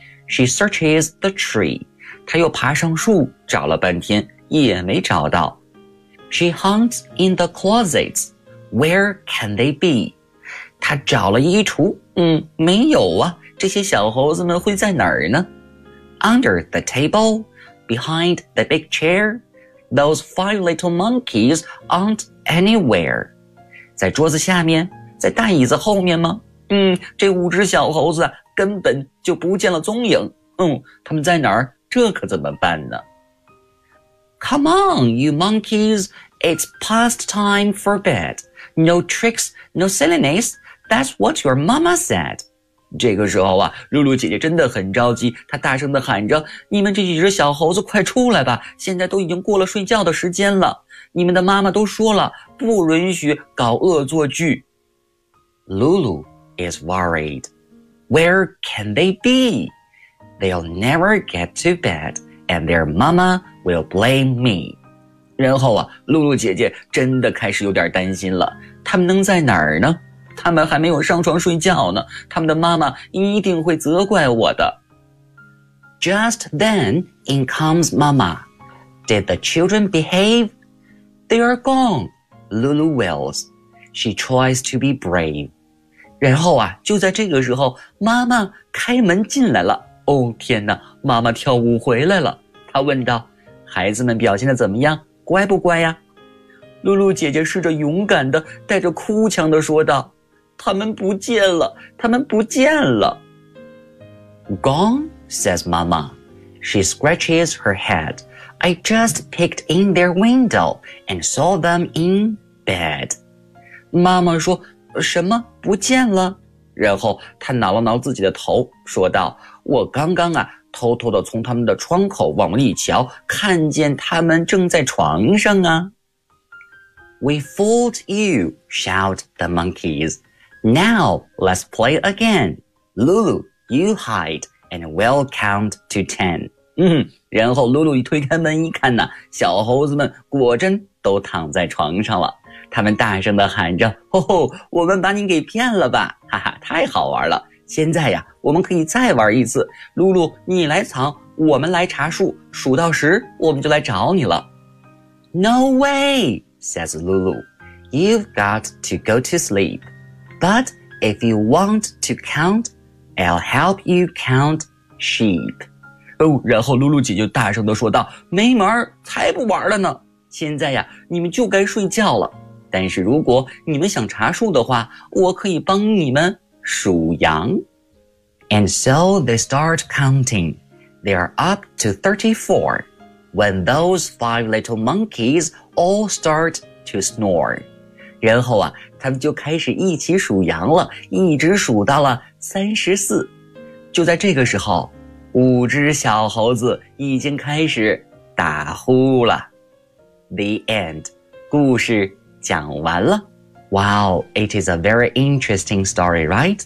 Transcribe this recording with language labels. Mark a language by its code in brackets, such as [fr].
[en] She searches the tree. [zh] 她又爬上树找了半天，也没找到。 [en] She hunts in the closets. Where can they be? [zh] 她找了衣橱，没有啊，这些小猴子们会在哪儿呢？ [en] Under the table, behind the big chair, those five little monkeys aren't anywhere. [zh] 在桌子下面，在大椅子后面吗？这五只小猴子根本就不见了踪影。他们在哪儿？这可怎么办呢？ [en] Come on, you monkeys. It's past time for bed. No tricks, no silliness. That's what your mama said. [zh] 这个时候啊，露露姐姐真的很着急，她大声地喊着，你们这几只小猴子快出来吧，现在都已经过了睡觉的时间了。你们的妈妈都说了，不允许搞恶作剧。 [en] Lulu is worried. Where can they be? They'll never get to bed, and their mama will blame me. [zh] 然后啊，露露姐姐真的开始有点担心了。他们能在哪儿呢？他们还没有上床睡觉呢，他们的妈妈一定会责怪我的。 [en] Just then, in comes mama. Did the children behave? They are gone, Lulu wails. She tries to be brave. [zh] 然后啊，就在这个时候，妈妈开门进来了。哦，天哪，妈妈跳舞回来了。她问道，孩子们表现得怎么样？乖不乖呀？露露姐姐试着勇敢地带着哭腔地说道，他们不见了，他们不见了。 [en] Gone, says mama. She scratches her head. I just peeked in their window and saw them in bed. [zh] 妈妈说，什么不见了？然后他挠了挠自己的头，说道，我刚刚啊，偷偷地从他们的窗口往里瞧，看见他们正在床上啊。 [en] We fooled you, shout the monkeys. Now let's play again. Lulu, you hide, and we'll count to ten. [zh] 然后露露一推开门一看呢，小猴子们果真都躺在床上了。他们大声地喊着，吼吼，我们把你给骗了吧，哈哈，太好玩了。现在呀，我们可以再玩一次。露露，你来藏，我们来查数，数到十，我们就来找你了。 [en] No way, says Lulu. You've got to go to sleep. But if you want to count, I'll help you count sheep. [zh] 然后露露姐就大声地说道，没门，才不玩了呢。现在呀，你们就该睡觉了。但是如果你们想查数的话，我可以帮你们数羊。 [en] And so they start counting. They are up to 34. when those five little monkeys all start to snore. [zh] 然后啊，他们就开始一起数羊了，一直数到了34。就在这个时候，五只小猴子已经开始打呼了。 [en] The end. [zh] 故事讲完了。 [en] Wow, it is a very interesting story, right?